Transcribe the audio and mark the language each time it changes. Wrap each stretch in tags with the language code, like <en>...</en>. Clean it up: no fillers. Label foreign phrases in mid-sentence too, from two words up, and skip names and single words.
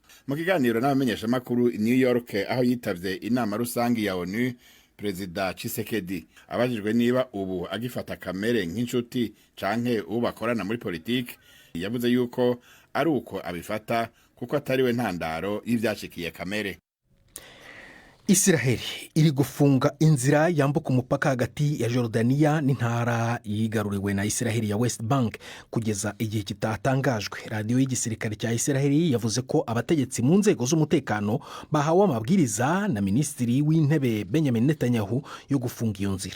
<rn>mu kiganiro n'abamenyeshamakuru i New York aho yitavye inama rusangi ya ONU, Perezida Tshisekedi abajijwe niba ubu agifata kamere nk'inshuti canke uwo bakorana muri politiki, yavuze yuko ari uko abifata kuko atariwe ntandaro y'ivyashikiye kamere.</rn> <rw>Isiraheli iri gufunga inzira yambuka umupaka hagati ya Jordania n'intara yigaruriwe na Isiraheli ya West Bank kugeza igihe kitatangajwe. Radiyo y'igisirikare cya Isiraheli yavuze ko abategetsi mu nzego z'umutekano bahawe amabwiriza na Minisitiri w'Intebe Benjamin Netanyahu yo gufunga iyo nzira.</rw>